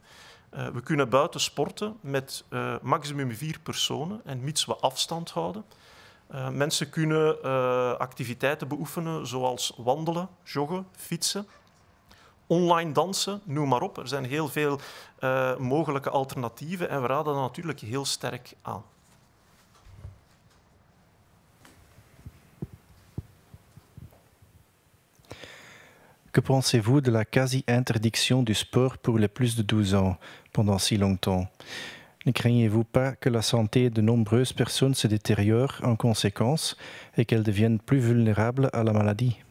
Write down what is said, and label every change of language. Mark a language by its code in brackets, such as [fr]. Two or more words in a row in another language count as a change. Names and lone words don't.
[nl] We kunnen buiten sporten met maximum 4 personen en mits we afstand houden. Mensen kunnen activiteiten beoefenen zoals wandelen, joggen, fietsen, online dansen, noem maar op. Er zijn heel veel mogelijke alternatieven en we raden dat natuurlijk heel sterk aan. [fr] Que pensez-vous de la quasi-interdiction du sport pour les plus de 12 ans pendant si longtemps? Ne craignez-vous pas que la santé de nombreuses personnes se détériore en conséquence et qu'elles deviennent plus vulnérables à la maladie?